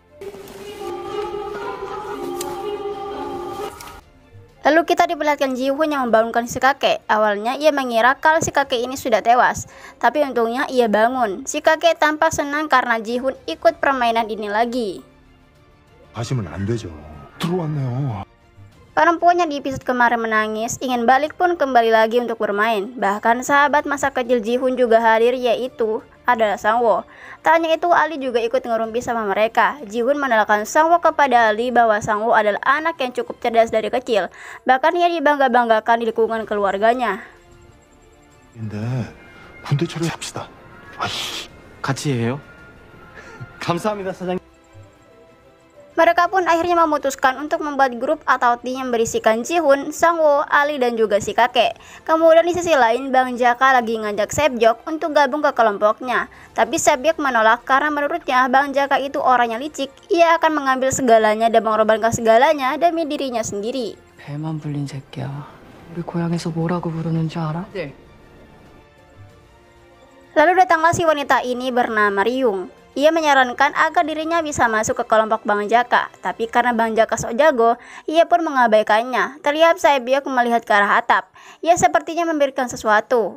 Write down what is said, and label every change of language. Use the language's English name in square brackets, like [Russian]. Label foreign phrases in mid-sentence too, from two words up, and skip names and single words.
[Indonesian] Lalu kita diperlihatkan Ji-hoon yang membangunkan si kakek. Awalnya ia mengira kalau si kakek ini sudah tewas, tapi untungnya ia bangun. Si kakek tampak senang karena Ji-hoon ikut permainan ini lagi. [Korean] 하시면 안 되죠. 들어왔네요. [Indonesian] Perempuan yang di episode kemarin menangis, ingin balik pun kembali lagi untuk bermain. Bahkan sahabat masa kecil Ji-hoon juga hadir, yaitu adalah Sang-woo. Tak hanya itu, Ali juga ikut ngerumpi sama mereka. Ji-hoon mengenalkan Sang-woo kepada Ali bahwa Sang-woo adalah anak yang cukup cerdas dari kecil. Bahkan ia dibangga-banggakan di lingkungan keluarganya. [Korean] 근데 군대 처리합시다. 같이 해요? 감사합니다, 사장님. [Indonesian] Mereka pun akhirnya memutuskan untuk membuat grup atau tim yang berisikan Ji-hoon, Sang-woo, Ali, dan juga si kakek. Kemudian di sisi lain, Bang Jaka lagi ngajak Sae-byeok untuk gabung ke kelompoknya. Tapi Sae-byeok menolak karena menurutnya Bang Jaka itu orangnya licik. Ia akan mengambil segalanya dan mengorbankan segalanya demi dirinya sendiri. [Korean] 배만 불린 새끼야. 우리 고향에서 뭐라고 부르는지 알아? 네. [Indonesian] Lalu datanglah si wanita ini bernama Ryung. Ia menyarankan agar dirinya bisa masuk ke kelompok Bang Jaka, tapi karena Bang Jaka sok jago, ia pun mengabaikannya. Terlihat Sae-byeok melihat ke arah atap. Ia sepertinya memberikan sesuatu.